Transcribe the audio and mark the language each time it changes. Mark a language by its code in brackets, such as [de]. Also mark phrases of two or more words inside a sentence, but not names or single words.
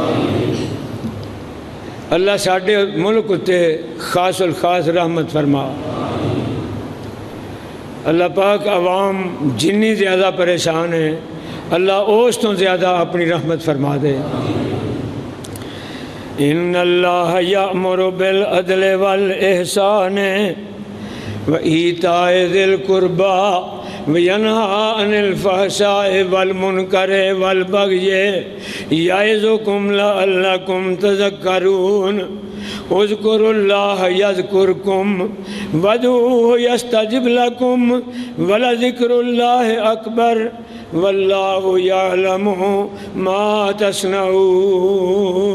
[pa] اللہ ساڈے ملک اتے خاص الخاص رحمت فرما۔ اللہ پاک عوام جنی زیادہ پریشان ہے اللہ اس تو زیادہ اپنی رحمت فرما دے۔ [ar] ان اللہ یأمر بالعدل والاحسان وایتاء ذی القربى وینہی عن الفحشاء والمنکر والبغی یعظکم لعلکم تذکرون اذکروا اللہ یذکرکم وادعوہ یستجب لکم ولذکر اللہ اکبر واللہ یعلم ما تصنعون۔